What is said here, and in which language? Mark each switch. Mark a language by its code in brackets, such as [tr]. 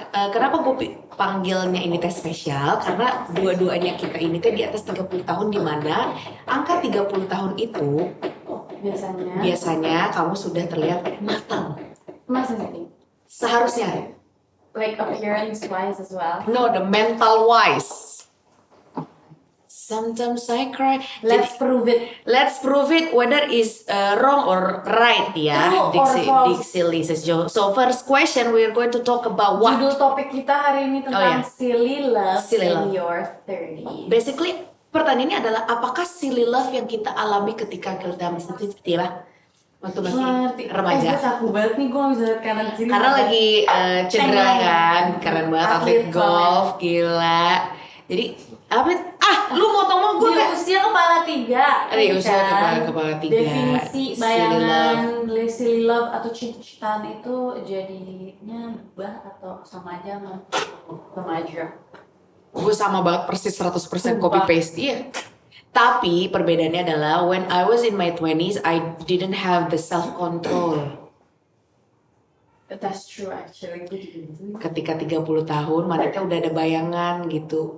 [id] Kenapa gue panggilnya ini teh spesial? Karena dua-duanya kita ini teh di atas 30 tahun, di mana angka 30 tahun itu biasanya kamu sudah terlihat matang. Masa sih? Seharusnya. [en] Like appearance wise as well. No, the mental wise. Sometimes I cry. Let's prove it. Let's prove it whether is wrong or right ya. True or false. Dixie Lises Jo. So first question we're going to talk about what? [id] Judul topik kita hari ini tentang silly love [en] love. in your 30s. [id] Basically pertanyaannya adalah apakah silly love yang kita alami ketika kita masih waktu masih remaja? Gue takut banget nih, gue gak bisa lihat kanan kiri. Karena lagi cedera kan, keren banget atlet golf, gila. Jadi lu motong gue di usia kepala 3. Di usia kepala 3. Definisi bayangan silly love atau cinta-cintaan itu jadinya berubah atau sama aja sama remaja? Gue sama banget persis 100% copy paste. Iya. Tapi perbedaannya adalah [en] when I was in my 20s, I didn't have the self control. That's true actually. [id] Ketika 30 tahun, manetnya udah ada bayangan gitu.